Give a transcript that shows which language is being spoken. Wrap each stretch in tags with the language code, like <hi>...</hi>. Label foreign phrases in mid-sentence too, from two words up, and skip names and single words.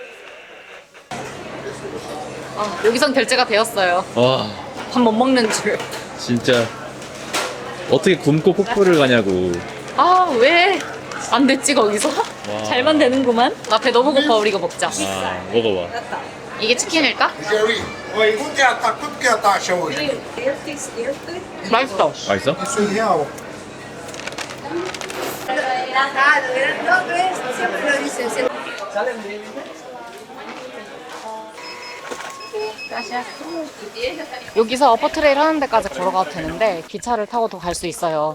<ko>아, 여기선 결제가 되었어요. 와, 밥 못 먹는 줄. 진짜. 어떻게 굶고 폭포를 가냐고. 아, 왜? 안 됐지, 거기서? 와. 잘만 되는구만. 나 배 너무 고파, 우리 이거 먹자. 아, 먹어봐. 이게 치킨일까?</ko> <pt>Jerry, oi, quanto que é a taxa hoje?</pt> <ko>맛있어. 맛있어? R$100. 여기서 어퍼트레일 하는 데까지 걸어가도 되는데 기차를 타고도 갈 수 있어요.</ko>